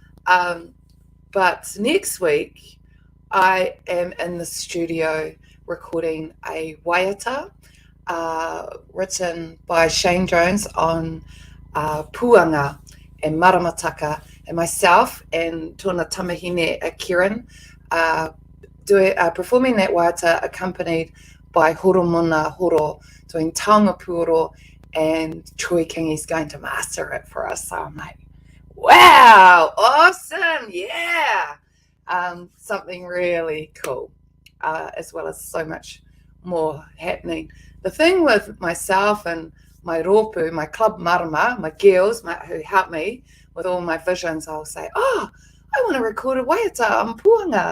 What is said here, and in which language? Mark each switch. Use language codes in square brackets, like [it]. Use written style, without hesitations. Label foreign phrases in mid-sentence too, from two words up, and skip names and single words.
[en] But next week, I am in the studio recording a waiata written by Shane Jones on puanga and maramataka, and myself and [mi] tōna tamahine [en] Kieran performing that waiata accompanied by Horomona Horo doing [mi] taonga puoro, [en] and Troy Kingy's going to master it for us. So I'm like, wow, awesome, yeah. Something really cool, as well as so much more happening. The thing with myself and my ropu, my club marama, my girls who help me with all my visions, I'll say, oh, I want to record a waiata on puanga.